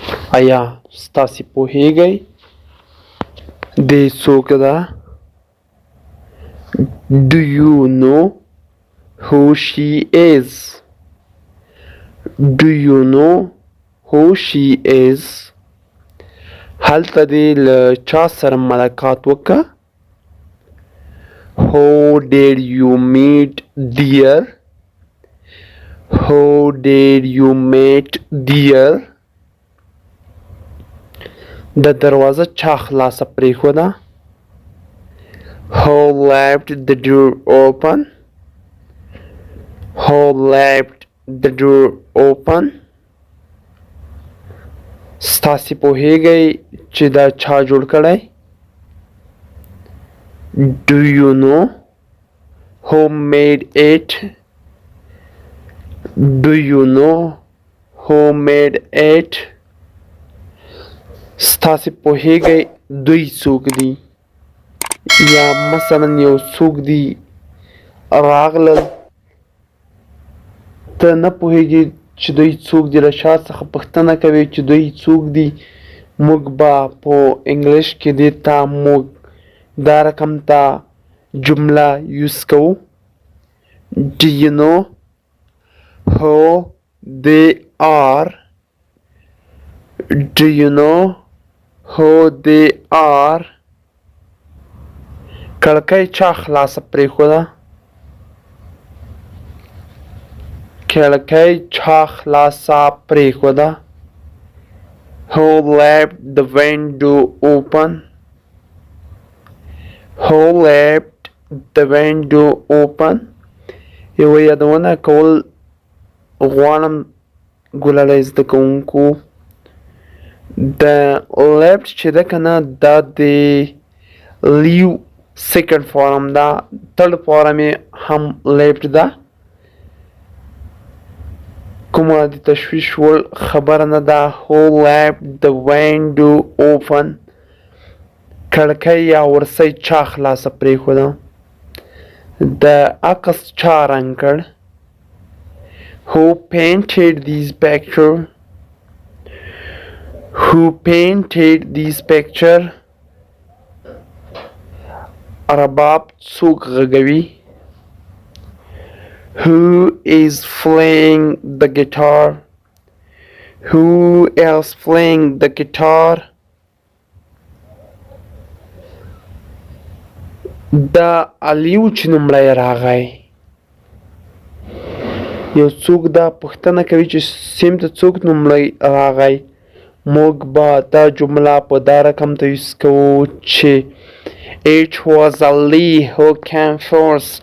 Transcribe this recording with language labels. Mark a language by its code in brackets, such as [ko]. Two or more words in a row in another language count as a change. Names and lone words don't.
[ps] آیا ستاسې پوهیږئ دې څوک ده؟ [en] Do you know who she is? Do you know who she is? [ps] هلته دې له چا سره ملاقات وکړه؟ [en] Who did you meet dear? Who did you meet dear? [ps] د دروازه چا خلاصه پرېښوده؟ [en] Who left the door open? Who left the door open? [ps] ستاسې پوهیږئ چې دا چا جوړ کړی؟ [en] Do you know who made it? Do you know who made it? [ps] ستاسې پوهیږئ دوی څوک دي؟ یا مثلا یو څوک دي راغلل ته نه پوهیږې چې دوی څوک دي له شا څخه پوښتنه کوې چې دوی څوک دي موږ به په انګلیش کې دې ته موږ دا رقم ته جمله یوز کوو [en] Do you know who they are? Do you know who they are? [ps] کړکۍ چا خلاصه پرېښوده؟ کړکۍ چا خلاصه پرېښوده؟ [en] Who left the window open? Who left the window open? [ps] یوه یادونه کول غواړم ګلالۍ زده کوونکو د left چې ده که نه دا د [en] leave second form [ps] ده [en] third form [ps] یې هم left ده کومه د تشویش وړ خبره نه ده [en] Who left the window open [ps] کړکۍ یا ورسۍ چا خلاصه پرېښوده د عکس چا رنګ کړ [en] Who painted this picture? Who painted this picture? [ps] رباب څوک غږوي [en] Who is playing the guitar? Who is playing the guitar? [ps] دا علیو چې نومړی راغی یو څوک دا پوښتنه کوي چې سیم ته څوک نومړی راغی موږ به دا جمله په دا رقم ته یوز کوو چې [en] It was Ali who came first.